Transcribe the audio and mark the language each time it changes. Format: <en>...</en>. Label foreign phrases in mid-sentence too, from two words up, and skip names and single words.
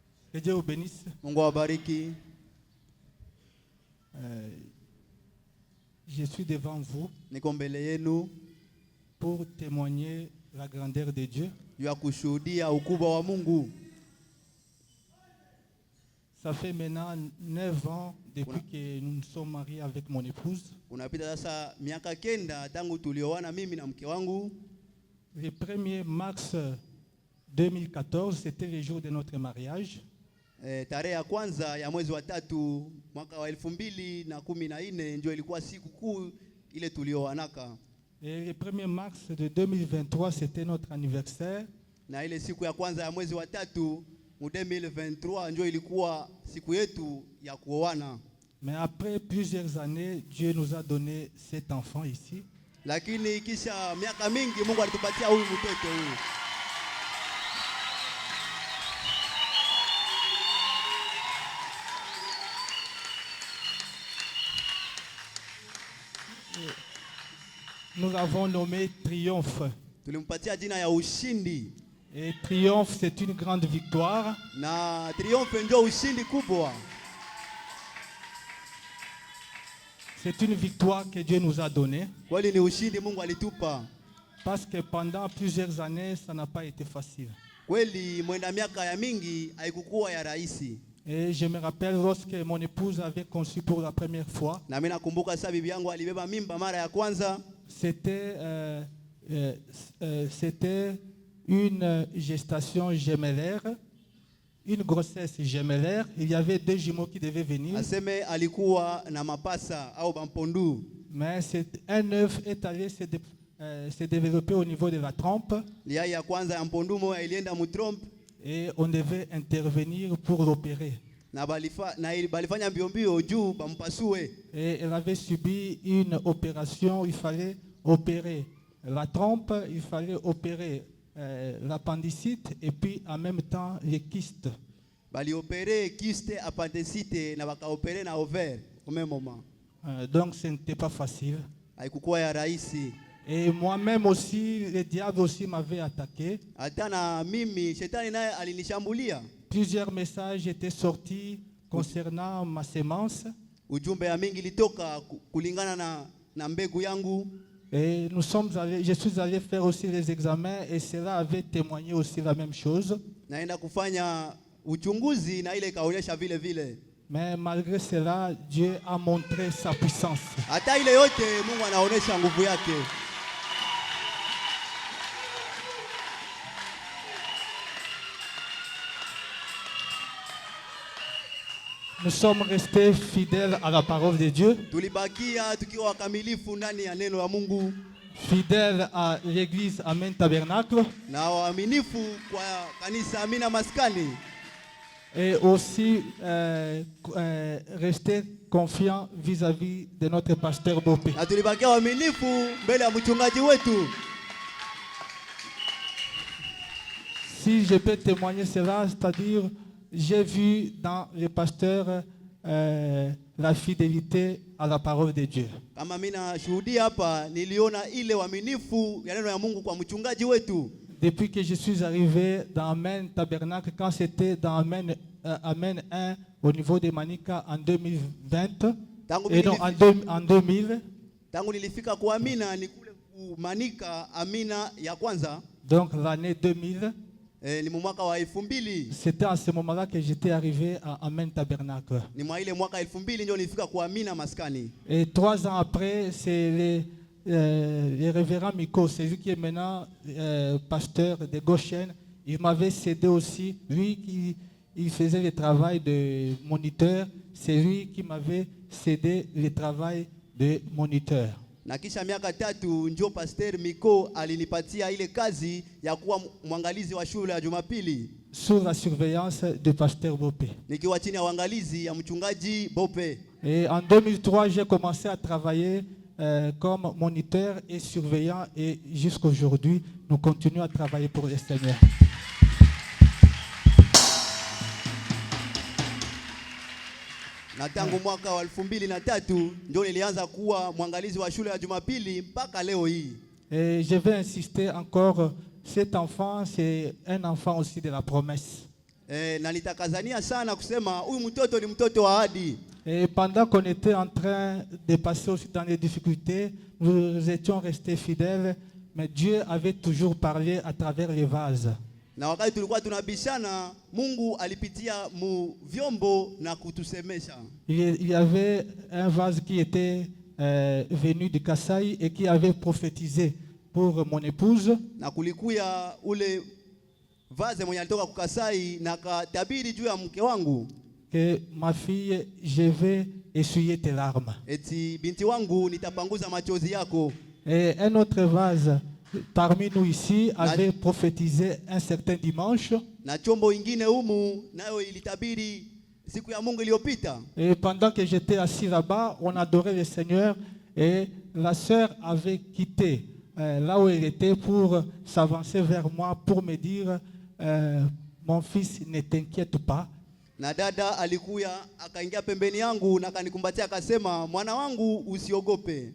<fr>Que Dieu vous bénisse.</fr> <sw>Mungu awabariki.</sw> <fr>Je suis devant vous</fr> <sw>Niko mbele yenu</sw> <fr>pour témoigner la grandeur de Dieu.</fr> <sw>ya kushuhudia ukubwa wa Mungu.</sw> <fr>Ça fait maintenant 9 ans depuis que nous nous sommes mariés avec mon épouse.</fr> <sw>Unapita sasa miaka 9 tangu tulioana mimi na mke wangu.</sw> <fr>Le 1er mars 2014, c'était le jour de notre mariage.</fr> <sw>Tarehe ya kwanza ya mwezi wa 3 mwaka wa 2014 ndio ilikuwa siku kuu ile tulioanaka.</sw> <fr>Et le 1er mars de 2023, c'était notre anniversaire.</fr> <sw>Na ile siku ya kwanza ya mwezi wa 3 mu 2023 ndio ilikuwa siku yetu ya kuoana.</sw> <fr>Mais après plusieurs années, Dieu nous a donné cet enfant ici.</fr> <sw>Lakini kisha miaka mingi Mungu alitupatia huyu mtoto huyu.</sw> <fr>Nous l'avons nommé Triomphe.</fr> <sw>Tulimpatia jina ya ushindi.</sw> <fr>Et Triomphe, c'est une grande victoire.</fr> <sw>Na Triomphe ndio ushindi kubwa.</sw> <fr>C'est une victoire que Dieu nous a donnée.</fr> <sw>Kweli ni ushindi Mungu alitupa.</sw> <fr>Parce que pendant plusieurs années, ça n'a pas été facile.</fr> <sw>Kweli mwenda miaka ya mingi haikukuwa ya rahisi.</sw> <fr>Et je me rappelle lorsque mon épouse avait conçu pour la première fois.</fr> <sw>Na mimi nakumbuka sasa bibi yangu alibeba mimba mara ya kwanza.</sw> <fr>C'était une gestation gemellaire, une grossesse gemellaire. Il y avait 2 jumeaux qui devaient venir.</fr> <sw>Aseme alikuwa na mapasa au bampondu.</sw> <fr>Mais un œuf est allé se développer au niveau de la trompe.</fr> <sw>Lia ya kwanza ya mpondu moja ilienda mu trompe.</sw> <fr>Et on devait intervenir pour l'opérer.</fr> <sw>Na balifanya mbio juu bampasue.</sw> <fr>Et elle avait subi une opération, il fallait opérer la trompe, il fallait opérer l'appendicite et puis en même temps les kystes. Bali opérer kyste, appendicite</fr> <sw>na baka</sw> <fr>opérer na ovaire au même moment. Donc ce n'était pas facile.</fr> <sw>Haikukuwa ya rahisi.</sw> <fr>Et moi-même aussi, le diable aussi m'avait attaqué.</fr> <sw>Hata na mimi shetani naye alinishambulia.</sw> <fr>Plusieurs messages étaient sortis concernant ma sémence.</fr> <sw>Ujumbe ya mingi litoka kulingana na mbegu yangu.</sw> <fr>Et je suis allé faire aussi les examens et cela avait témoigné aussi la même chose.</fr> <sw>Naenda kufanya uchunguzi na ile kaonyesha vile vile.</sw> <fr>Mais malgré cela, Dieu a montré sa puissance.</fr> <sw>Hata ile yote Mungu anaonesha nguvu yake.</sw> <fr>Nous sommes restés fidèles à la parole de Dieu.</fr> <sw>Tulibakia tukiwa wakamilifu ndani ya neno la Mungu.</sw> <fr>Fidèles à l'église Amen Tabernacle.</fr> <sw>Na waaminifu kwa kanisa Amina Maskani.</sw> <fr>Et aussi rester confiants vis-à-vis de notre pasteur Bopé.</fr> <sw>Na tulibakia waaminifu mbele ya mchungaji wetu.</sw> <fr>Si je peux témoigner cela, c'est-à-dire j'ai vu dans le pasteur la fidélité à la parole de Dieu.</fr> <sw>Kama mimi nashuhudia hapa niliona ile uaminifu ya neno ya Mungu kwa mchungaji wetu.</sw> <fr>Depuis que je suis arrivé dans Amen Tabernacle, quand c'était dans Amen 1 au niveau de Manika en 2020, et non, en 2000.</fr> <sw>Tangu nilifika kwa Amina ni kule Manika Amina ya kwanza.</sw> <fr>Donc l'année 2000.</fr> <sw>Ni mwaka wa 2000.</sw> <fr>C'était à ce moment-là que j'étais arrivé à Amen Tabernacle.</fr> <sw>Ni mwa ile mwaka 2000 ndio nilifika kwa Amina Maskani.</sw> <fr>Et 3 ans après, c'est le révérend Miko, c'est lui qui est maintenant pasteur de Goshen. Il m'avait cédé aussi, lui qui il faisait le travail de moniteur, c'est lui qui m'avait cédé le travail de moniteur.</fr> <sw>Na kisha miaka 3 njoo pasteur Miko alinipatia ile kazi ya kuwa mwangalizi wa shule ya Jumapili.</sw> <fr>Sous la surveillance de pasteur Bopé.</fr> <sw>Nikiwa chini ya uangalizi ya mchungaji Bopé.</sw> <fr>Et en 2003, j'ai commencé à travailler comme moniteur et surveillant et jusqu'à aujourd'hui, nous continuons à travailler pour le Seigneur.</fr> <sw>Na tangu mwaka wa 2003 ndio nilianza kuwa mwangalizi wa shule ya Jumapili mpaka leo hii.</sw> <fr>Et je vais insister encore, cet enfant c'est un enfant aussi de la promesse.</fr> <sw>na nitakazania sana kusema huyu mtoto ni mtoto wa ahadi.</sw> <fr>Et pendant qu'on était en train de passer aussi dans les difficultés, nous étions restés fidèles, mais Dieu avait toujours parlé à travers les vases.</fr> <sw>Na wakati tulikuwa tunabishana, Mungu alipitia mu vyombo na kutusemesha.</sw> <fr>Il y avait un vase qui était venu de Kasai et qui avait prophétisé pour mon épouse.</fr> <sw>Na kulikuya ule vase mwenye alitoka kukasai na katabiri juu ya mke wangu.</sw> <fr>Que ma fille, je vais essuyer tes larmes.</fr> <sw>Eti binti wangu nitapanguza machozi yako.</sw> <fr>Et un autre vase parmi nous ici avait prophétisé un certain dimanche.</fr> <sw>Na chombo ingine humu nayo ilitabiri siku ya Mungu iliyopita.</sw> <fr>Et pendant que j'étais assis là-bas, on adorait le Seigneur et la sœur avait quitté là où elle était pour s'avancer vers moi pour me dire mon fils, ne t'inquiète pas.</fr> <sw>Na dada alikuya akaingia pembeni yangu na kanikumbatia akasema, mwana wangu usiogope.</sw>